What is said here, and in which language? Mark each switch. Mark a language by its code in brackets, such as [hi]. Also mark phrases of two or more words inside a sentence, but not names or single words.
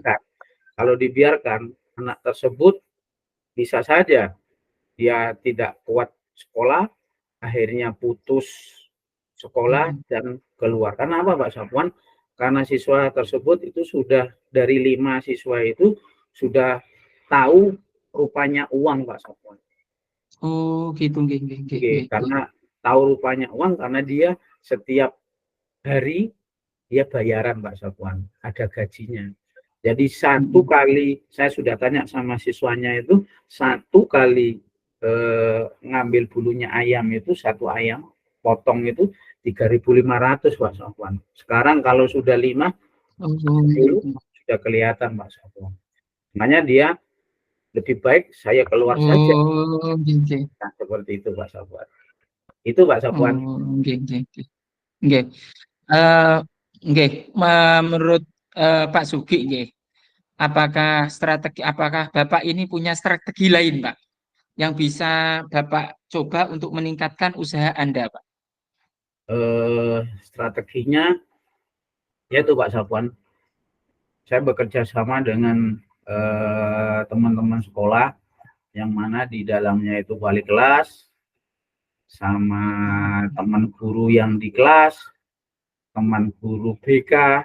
[id] kalau dibiarkan anak tersebut bisa saja dia tidak kuat sekolah, akhirnya putus sekolah Mm, dan keluar. Karena apa Pak Safwan? Karena siswa tersebut itu sudah dari 5 siswa itu sudah tahu rupanya uang Pak Safwan. Oh, gitu, [jv] nggih, nggih, nggih, [id] Oke, [jv] nggih, nggih. [id] karena tahu rupanya uang karena dia setiap hari dia bayaran Pak Safwan, ada gajinya. Jadi satu Mm, kali saya sudah tanya sama siswanya itu satu kali ngambil bulunya ayam itu satu ayam potong itu 3.500 Pak Safwan. Sekarang kalau sudah 5 oh, 10 gitu. sudah kelihatan Pak Safwan. Makanya dia lebih baik saya keluar saja. [jv] Oh, nggih, nggih. [id] Nah, seperti itu Pak Safwan. Itu Pak Safwan. [jv] Oh, nggih, nggih, nggih. Nggih. Eh, nggih. [id] Menurut Pak Sugi, nggih. Apakah Bapak ini punya strategi lain, Pak, yang bisa Bapak coba untuk meningkatkan usaha Anda, Pak? Strateginya yaitu Pak Safwan, saya bekerja sama dengan teman-teman sekolah yang mana di dalamnya itu wali kelas sama teman guru yang di kelas, teman guru BK.